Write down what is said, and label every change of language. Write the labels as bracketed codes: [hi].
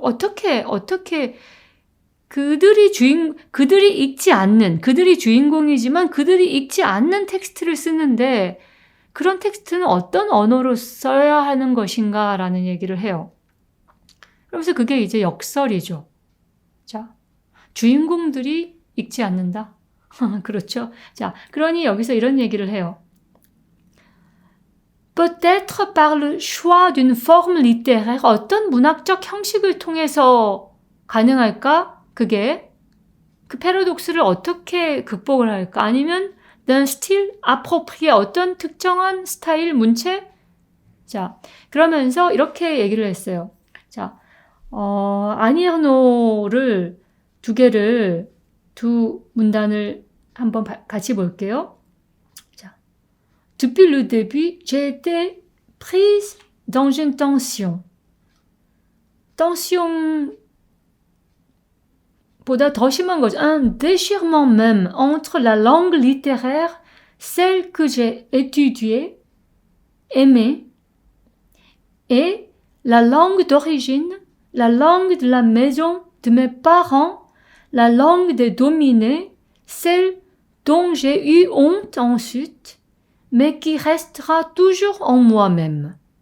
[ko] 어떻게 그들이 읽지 않는, 그들이 주인공이지만 그들이 읽지 않는 텍스트를 쓰는데 그런 텍스트는 어떤 언어로 써야 하는 것인가라는 얘기를 해요. 그러면서 그게 이제 역설이죠. 자, 주인공들이 읽지 않는다. 그렇죠. 자, 그러니 여기서 이런 얘기를 해요. [fr] Peut-être par le choix d'une forme littéraire, [ko] 어떤 문학적 형식을 통해서 가능할까? 그게 그 패러독스를 어떻게 극복을 할까? 아니면 [fr] d'un style approprié, [ko] 어떤 특정한 스타일, 문체? 자, 그러면서 이렇게 얘기를 했어요. 자, 아니에르노를 두 문단을 한번 같이 볼게요. [fr] 자, Depuis le début, j'ai été prise dans une tension. [ko] tension보다 더 심한 거죠. [fr] Un déchirement même entre la langue littéraire, celle que j'ai étudiée, aimée, et la langue d'origine, la langue de la maison de mes parents, la langue des dominés, celle dont j'ai eu honte ensuite, mais qui restera toujours en moi-même.